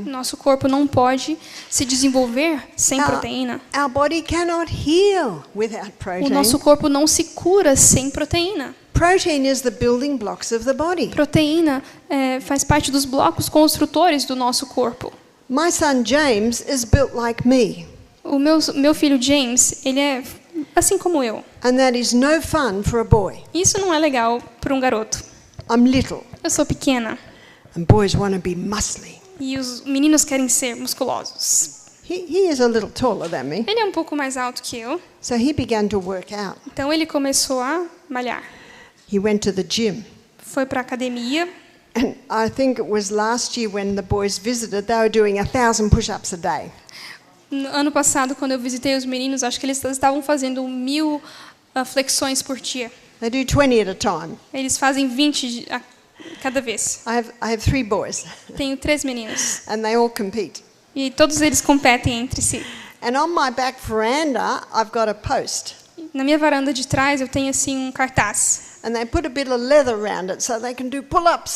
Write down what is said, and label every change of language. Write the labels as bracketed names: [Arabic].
[Portuguese] O nosso corpo não pode se desenvolver sem proteína. [English] Our body cannot heal without [Portuguese] O [English] protein. [Portuguese] nosso corpo não se cura sem proteína. [English] Protein is the building blocks of the body. [Portuguese] Proteína faz parte dos blocos construtores do nosso corpo. [English] My son James is built like me, [Portuguese] O meu filho James, ele é assim como eu. [English] and that is no fun for a boy. [Portuguese] Isso não é legal para um garoto. [English] I'm little, [Portuguese] Eu sou pequena [English] and boys want to be muscly. [Portuguese] e os meninos querem ser musculosos. [English] He is a little taller than me, [Portuguese] Ele é um pouco mais alto que eu, [English] so he began to work out. [Portuguese] então ele começou a malhar. [English] He went to the gym. [Portuguese] Foi para a academia. [English] And I think it was last year when the boys visited, they were doing 1,000 push-ups a day. [Portuguese] No ano passado, quando eu visitei os meninos, acho que eles estavam fazendo 1000 flexões por dia. [English] They do 20 at a time. [Portuguese] Eles fazem 20 a cada vez. [English] I have 3 boys, [Portuguese] Tenho 3 meninos [English] and they all compete. [Portuguese] e todos eles competem entre si. [English] And on my back veranda, I've got a post. [Portuguese] Na minha varanda de trás, eu tenho assim um cartaz. [English] And they put a bit of leather around it so they can do pull-ups.